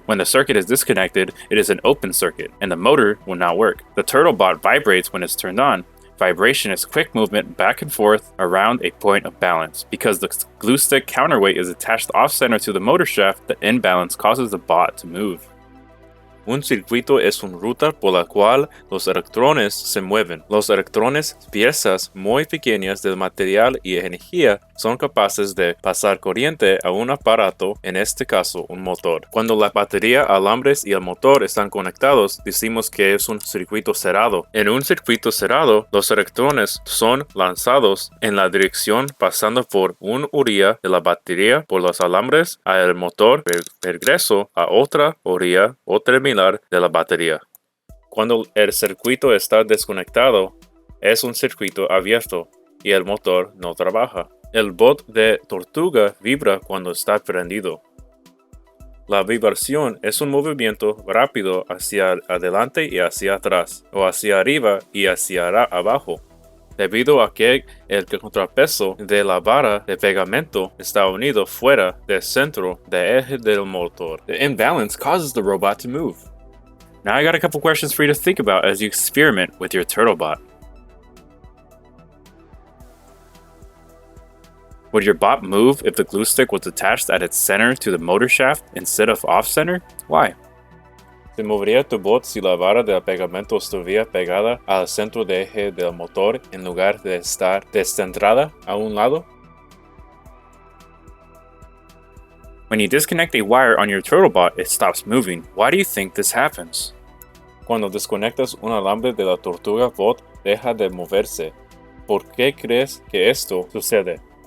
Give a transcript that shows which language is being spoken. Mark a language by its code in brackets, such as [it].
[en] When the circuit is disconnected, it is an open circuit, and the motor will not work. The turtlebot vibrates when it's turned on. Vibration is quick movement back and forth around a point of balance. Because the glue stick counterweight is attached off-center to the motor shaft, the imbalance causes the bot to move. [es] Un circuito es una ruta por la cual los electrones se mueven. Los electrones, piezas muy pequeñas del material y energía, son capaces de pasar corriente a un aparato, en este caso un motor. Cuando la batería, alambres y el motor están conectados, decimos que es un circuito cerrado. En un circuito cerrado, los electrones son lanzados en la dirección pasando por una orilla de la batería por los alambres al motor, regreso a otra orilla o terminal de la batería. Cuando el circuito está desconectado, es un circuito abierto y el motor no trabaja. El bot de tortuga vibra cuando está prendido. La vibración es un movimiento rápido hacia adelante y hacia atrás, o hacia arriba y hacia abajo, debido a que el contrapeso de la vara de pegamento está unido fuera del centro de eje del motor. [en] The imbalance causes the robot to move. Now I got a couple questions for you to think about as you experiment with your turtlebot. Would your bot move if the glue stick was attached at its center to the motor shaft instead of off-center? Why? [es] Se movería tu bot si la vara de pegamento estuviera pegada al centro de eje del motor en lugar de estar descentrada a un lado. [en] When you disconnect a wire on your turtlebot, it stops moving. Why do you think this happens? [es] Cuando desconectas un alambre de la tortuga bot, deja de moverse. ¿Por qué crees que esto sucede?